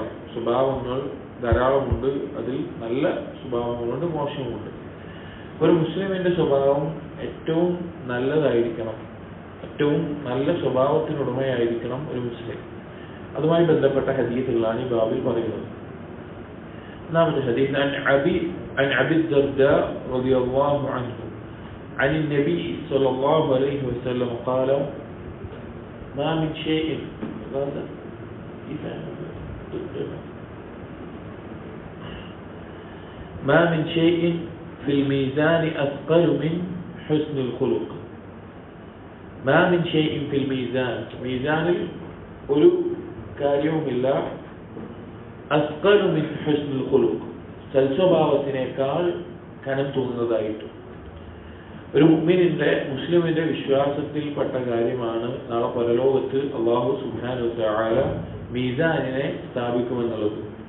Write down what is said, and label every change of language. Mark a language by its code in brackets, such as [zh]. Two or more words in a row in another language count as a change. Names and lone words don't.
[ml] സ്വഭാവങ്ങൾ ധാരാളമുണ്ട്, അതിൽ നല്ല സ്വഭാവങ്ങളുണ്ട്, മോശമുണ്ട്. ഒരു മുസ്ലിമിന്റെ സ്വഭാവം ഏറ്റവും നല്ലതായിരിക്കണം, ഏറ്റവും നല്ല സ്വഭാവത്തിനുടമയായിരിക്കണം ഒരു മുസ്ലിം. അതുമായി ബന്ധപ്പെട്ട ഹദീസുകളാണ് ഈ ബാബിൽ പറയുന്നത്. ഒന്നാമത്തെ ഹദീസ് [ar] عن أبي الدرداء رضي الله عنه عن النبي صلى الله عليه وسلم قال ما من شيء ما من شيء في الميزان أثقل من حسن الخلق. ما من شيء في الميزان، [ml] മീസാനിൽ ഒരു കാര്യവുമില്ല [ar] أثقل من حسن الخلق, [ml] സൽസ്വഭാവത്തിനേക്കാൾ കനം തൂങ്ങുന്നതായിട്ട്. ഒരു മുസ്ലിമിന്റെ വിശ്വാസത്തിൽപ്പെട്ട കാര്യമാണ് നാളെ പരലോകത്ത് [ar] الله سبحانه وتعالى [ml] മീസാനിനെ സ്ഥാപിക്കുമെന്നുള്ളത്.